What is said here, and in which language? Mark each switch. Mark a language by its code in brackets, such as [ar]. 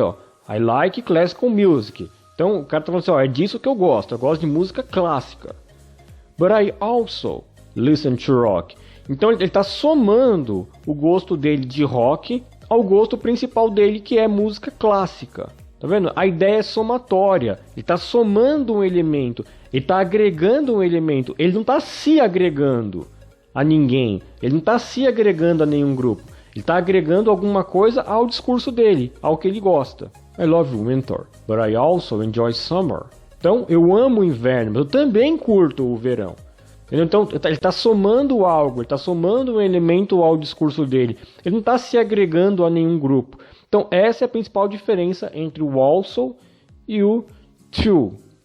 [en] Ó, I like classical music. [pt] Então, o cara está falando assim, ó, é disso que eu gosto de música clássica. [en] But I also listen to rock. [pt] Então, ele está somando o gosto dele de rock ao gosto principal dele, que é música clássica. Tá vendo? A ideia é somatória. Ele está somando um elemento. Ele está agregando um elemento. Ele não está se agregando a ninguém. Ele não está se agregando a nenhum grupo. Ele está agregando alguma coisa ao discurso dele, ao que ele gosta. [en] I love winter, but I also enjoy summer. [pt] Então, eu amo o inverno, mas eu também curto o verão. Então, ele está somando algo, ele está somando um elemento ao discurso dele. Ele não está se agregando a nenhum grupo. Então, essa é a principal diferença entre o also e o to.